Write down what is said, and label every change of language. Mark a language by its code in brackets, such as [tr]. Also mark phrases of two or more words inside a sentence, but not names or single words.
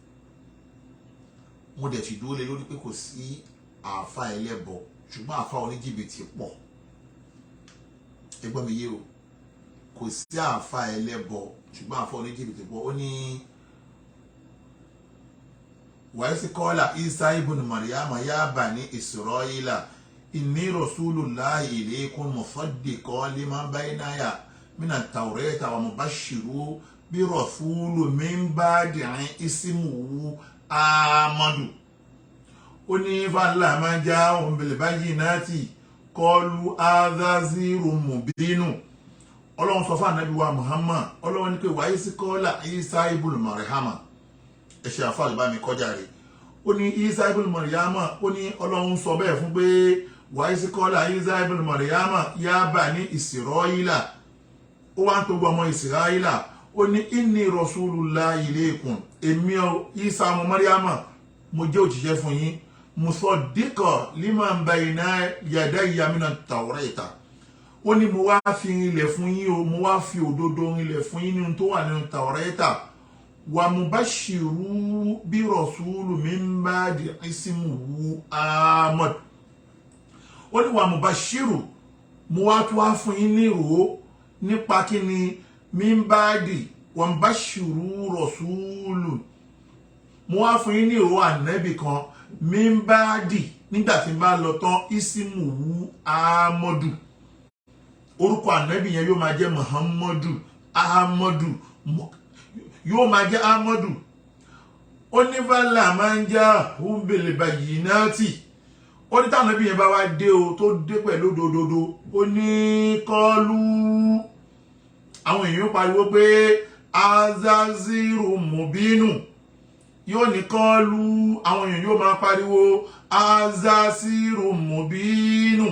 [yo] Mo dẹ̀ ti dúró lé lórí pé kò sí àfáà ẹlẹ́bọ ṣùgbọ́n àfáà oníjìbìtì pọ̀. Ẹ gbọ́ mi yé o, kò sí àfáà ẹlẹ́bọ ṣùgbọ́n àfáà oníjìbìtì pọ̀. Ó ní [ar] وإذ قال عيسى ابن مريم يا بني إسرائيل إني رسول الله إليكم مصدقا لما بيني من التوراة ومبشر برسول من بعد اسمه أحمد. [yo] Ó ní [ar] فلما جاءهم بالبينات قالوا هذا سحر مبين. [yo] Ọlọ́run sọ fún ànábì wa Muhammad, Ọlọ́run ní pé [ar] وإذ قال عيسى ابن مريم [yo] ẹ ṣe àfáà bá mi kọjá rẹ̀. Ó ní Isa ibn Maryam ó ní Ọlọ́run sọ bẹ́ẹ̀ fún pé [ar] وإذ قال عيسى ابن مريم يا بني إسرائيل. [yo] Ó wá ń tó gbọmọ Israila. Ó ní [ar] إني رسول الله إليكم, [yo] èmi Isa ọmọ Maryam mo jẹ́ òjíṣẹ́ fún yín, [ar] مصدقا لما بين يدي من التوراة. [yo] Ó ní mo wá fi ilẹ̀ fún yín o, mo wá fi òdodo ilẹ̀ fún yín nínú tó wà nínú Tawrata. [ar] ومبشر برسول من بعد اسمه أحمد. [yo] Ó ní [ar] ومبشر, [yo] mo wá tó wá fún yín ní ìró nípa kíni [ar] من بعد ومبشر رسول. [yo] Mo wá fún yín ní ìró ànábì kan [ar] من بعد [yo] nígbà tí n bá lọ tán [ar] اسمه أحمد. [yo] Orúkọ ànábì yẹn yóò máa jẹ́ Muhammadu, Ahmadu, yóò máa jẹ́ Ahmadu. Ó ní [ar] فلما جاءهم بالبينات. [yo] Ó ní táwọn ànábì yẹn bá wá dé o tó dé pẹ̀lú òdodo. Ó ní qalu, àwọn èèyàn pariwo pé [ar] هذا سحر مبين. [yo] Yóò ní qalu, àwọn èèyàn yóò máa pariwo [ar] هذا سحر مبين.